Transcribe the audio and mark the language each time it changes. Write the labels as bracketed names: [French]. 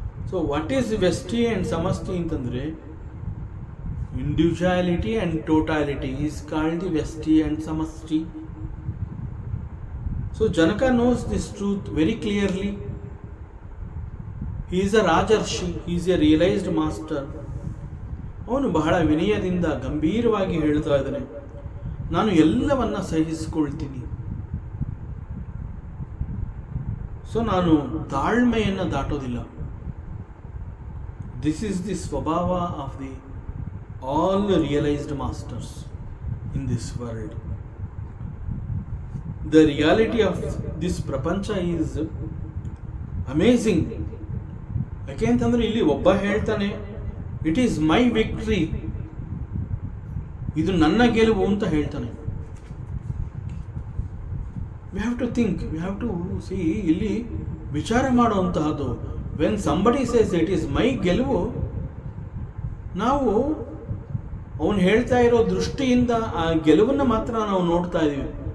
[English] so what is ವ್ಯಷ್ಟಿ and ಸಮಷ್ಟಿ [Kannada] ಅಂತಂದರೆ, [English] individuality and totality is called the Vyashti and Samashti. So Janaka knows this truth very clearly. He is a Rajarshi, he is a realized master. [Kannada] ಅವನು ಬಹಳ ವಿನಯದಿಂದ ಗಂಭೀರವಾಗಿ ಹೇಳ್ತಾ ಇದ್ದಾನೆ, ನಾನು ಎಲ್ಲವನ್ನ ಸಹಿಸಿಕೊಳ್ತೀನಿ. So ನಾನು ತಾಳ್ಮೆಯನ್ನು ದಾಟೋದಿಲ್ಲ. [English] This is the ಸ್ವಭಾವ of the all realized masters in this world. The reality of this prapancha is amazing. [Kannada] ಯಾಕೆ ಅಂತಂದ್ರೆ ಇಲ್ಲಿ ಒಬ್ಬ ಹೇಳ್ತಾನೆ, [English] it is my victory, [Kannada] ಇದು ನನ್ನ ಗೆಲುವು ಅಂತ ಹೇಳ್ತಾನೆ. [English] we have to think, we have to see, [Kannada] ಇಲ್ಲಿ ವಿಚಾರ ಮಾಡುವಂತಹದ್ದು. [English] when somebody says it is my [Kannada] ಗೆಲುವು, ನಾವು ಅವನು ಹೇಳ್ತಾ ಇರೋ ದೃಷ್ಟಿಯಿಂದ ಆ ಗೆಲುವನ್ನು ಮಾತ್ರ ನಾವು ನೋಡ್ತಾ ಇದ್ದೀವಿ.